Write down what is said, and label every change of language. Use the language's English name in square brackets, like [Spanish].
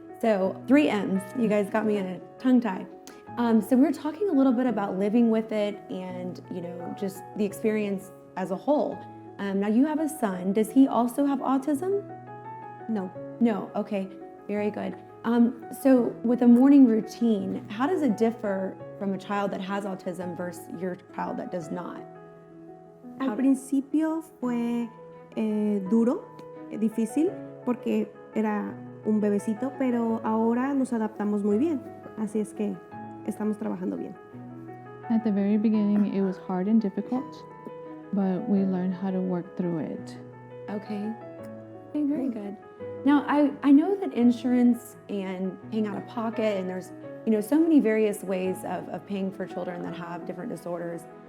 [English] So 3 M's, you guys got me in a tongue tie. So we were talking a little bit about living with it and, just the experience as a whole. Now you have a son. Does he also have autism? No. No, okay, very good. So with a morning routine, how does it differ from a child that has autism versus your child that does not? [Spanish] Al principio fue duro, difícil, porque era un bebecito, pero ahora nos adaptamos muy bien. Así es que estamos trabajando bien. [English] At the very beginning, it was hard and difficult, but we learned how to work through it. Okay, very good. Now, I know that insurance and paying out of pocket, and there's so many various ways of paying for children that have different disorders.